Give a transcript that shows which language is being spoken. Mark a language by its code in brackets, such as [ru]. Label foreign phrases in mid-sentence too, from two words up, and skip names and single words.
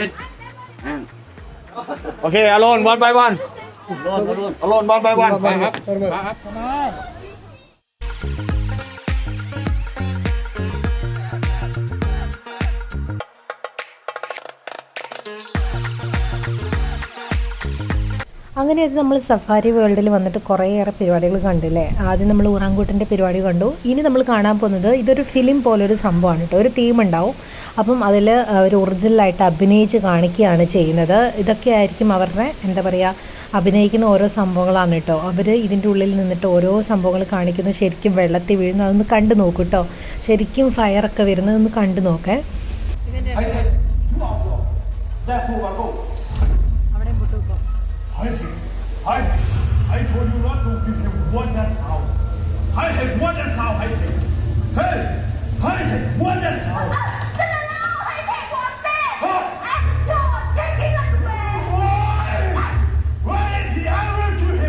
[ml] ดโอเคอารอนบอลไปบอลอารอนบอลไปบอลมาครับ അങ്ങനെ അത് നമ്മൾ സഫാരി വേൾഡിൽ വന്നിട്ട് കുറേയേറെ പരിപാടികൾ കണ്ടില്ലേ. ആദ്യം നമ്മൾ ഊറാങ്കൂട്ടിൻ്റെ പരിപാടി കണ്ടു. ഇനി നമ്മൾ കാണാൻ പോകുന്നത് ഇതൊരു ഫിലിം പോലൊരു സംഭവമാണ് കേട്ടോ. ഒരു തീം ഉണ്ടാവും. അപ്പം അതിൽ ഒരു ഒറിജിനലായിട്ട് അഭിനയിച്ച് കാണിക്കുകയാണ് ചെയ്യുന്നത്. ഇതൊക്കെ ആയിരിക്കും അവരുടെ എന്താ പറയുക അഭിനയിക്കുന്ന ഓരോ സംഭവങ്ങളാണ് കേട്ടോ. അവർ ഇതിൻ്റെ ഉള്ളിൽ നിന്നിട്ട് ഓരോ സംഭവങ്ങൾ കാണിക്കുന്നു. ശരിക്കും വെള്ളത്തിൽ വീഴുന്നു. അതൊന്ന് കണ്ടു നോക്കൂ കേട്ടോ. ശരിക്കും ഫയറൊക്കെ വരുന്നതൊന്ന് കണ്ടു നോക്കേ. [en] I told you not to give him water now. I have water now. I have. Hey, I have water now. I have water. Why is the arrow to him?